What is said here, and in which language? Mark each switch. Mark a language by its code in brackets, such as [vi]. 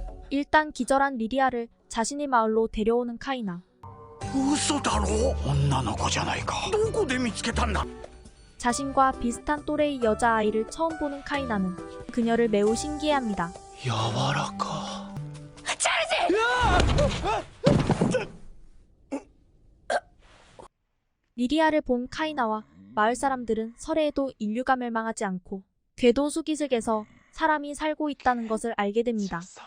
[ko] 일단 기절한 리리아를 자신의 마을로 데려오는 카이나. [ja] 嘘だろ、女の子じゃないか。どこで見つけたんだ。 [ko] 자신과 비슷한 또래의 여자아이를 처음 보는 카이나는 그녀를 매우 신기해합니다. [ja] 柔らか。 [ko] 리리아를 본 카이나와 마을 사람들은 설해에도 인류가 멸망하지 않고 궤도 수기슭에서 사람이 살고 있다는 것을 알게 됩니다.